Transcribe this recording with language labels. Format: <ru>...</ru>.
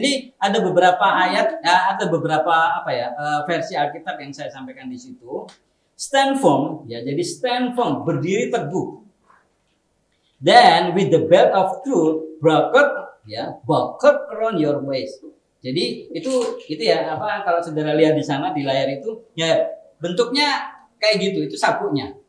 <id>Ini ada beberapa ayat, ya, ada beberapa versi Alkitab yang saya sampaikan di situ.</id> <en>Stand firm,</en> <id>ya, jadi</id> <en>stand firm,</en> <id>berdiri teguh.</id> <en>Then with the belt of truth buckled around your waist.</en> <id>Jadi itu ya, apa, kalau saudara lihat di sana di layar itu ya bentuknya kayak gitu, itu sabuknya.</id>